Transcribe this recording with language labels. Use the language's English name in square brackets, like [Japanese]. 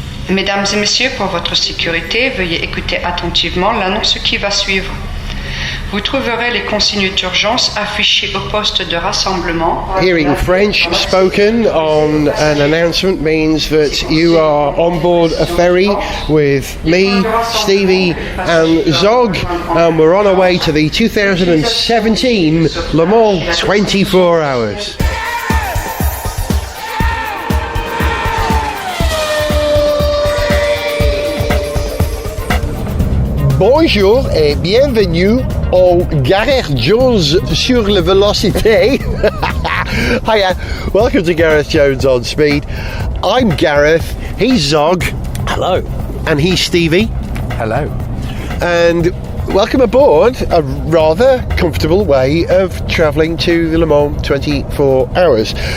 [French] Mesdames et messieurs, pour votre sécurité, veuillez écouter attentivement l'annonce qui va suivre. Vous trouverez les consignes d'urgence affichées au poste de rassemblement. [English] Hearing French spoken on an announcement means that you are on board a ferry with me, Stevie and Zog, and we're on our way to the 2017 Le Mans 24 Hours. [French] Bonjour et bienvenue au Gareth Jones sur la Vélocité. [English] Hiya, welcome to Gareth Jones on Speed. I'm Gareth, he's Zog. Hello. And he's Stevie. Hello. And welcome aboard a rather comfortable way of travelling to the Le Mans 24 Hours.